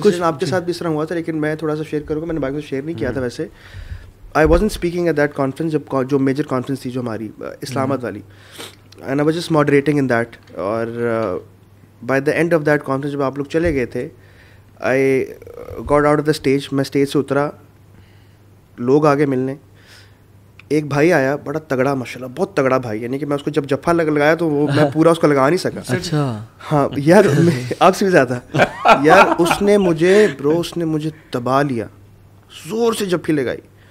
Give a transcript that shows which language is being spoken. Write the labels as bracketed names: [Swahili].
[Urdu] کچھ آپ کے ساتھ بھی اس طرح ہوا تھا, لیکن میں تھوڑا سا شیئر کروں گا, میں نے باقی سے شیئر نہیں کیا تھا ویسے. [English] I wasn't speaking at that conference, [Urdu] جو میجر کانفرنس تھی جو ہماری اسلام آباد والی, [English] and I was just moderating in that. اور by the end of that conference [Urdu] جب آپ لوگ چلے گئے تھے, [English] I got out of the stage. [Urdu] میں اسٹیج سے اترا, لوگ آگے ملنے. ایک بھائی آیا, بڑا تگڑا, ماشاء اللہ بہت تگڑا بھائی, یعنی کہ میں اس کو جب جفا لگایا تو وہ میں پورا اس کو لگا نہیں سکا. اچھا, ہاں یار, آپ سے بھی زیادہ یار. اس نے مجھے دبا لیا, زور سے جفی لگائی.